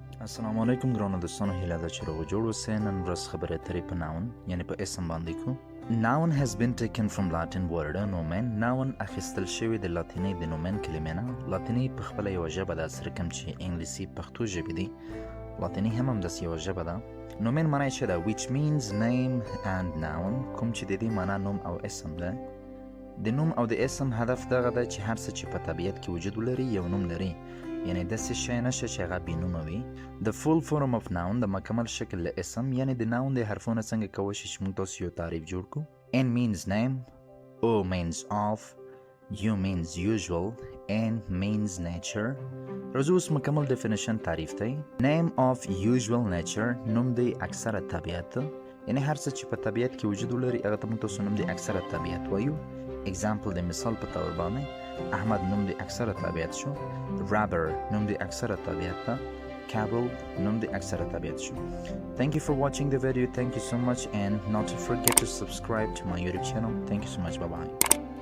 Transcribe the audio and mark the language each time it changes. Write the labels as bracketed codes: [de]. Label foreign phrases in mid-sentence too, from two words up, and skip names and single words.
[ps] السلام علیکم ګرانو دوستانو، هیله ده چې روغ جوړ اوسئ. نن ورځ خبرې اترې په ناون یعنی په اسم باندې کوو. [en] Noun has been taken from Latin word nomen. [ps] Noun اخیستل شوی د لاتیني د نومن کلمې نه. لاتیني په خپله یوه ژبه ده، سره کوم چې انګلیسي پښتو ژبې دي. لاتیني هم همداسې یوه ژبه ده. نومن معنی څه ده؟ [en] which means name and noun. [ps] کوم چې د دې معنا نوم او اسم ده. د نوم او د اسم هدف دغه ده چې هر څه چې په طبیعت کې وجود ولري یو نوم لري، یعنی داسې شی نشه چې هغه بېنومه وي. د [en] full form of noun [ps] د مکمل شکل له اسم یعنی د noun د حرفونه څنګه کولی شي چې موږ تاسو یو تعریف جوړ کړو. [en] N means name, O means of, U means usual, N means nature. [ps] راځو اوس مکمل definition تعریف دی. [en] Name of usual nature [ps] نوم دی اکثره طبیعت، یعنی هر څه چې په طبیعت کې وجود ولري هغه ته موږ تاسو نوم دی اکثره طبیعت وایو. example د مثال په تور باندې احمد نوم دی اکثره طبیعت شو. rubber نوم دی اکثره طبیعت ده. Carol نوم دی اکثره طبیعت شو. [en] Thank you for watching the video. Thank you so much and not to forget to subscribe to my YouTube channel. Thank you so much. Bye bye.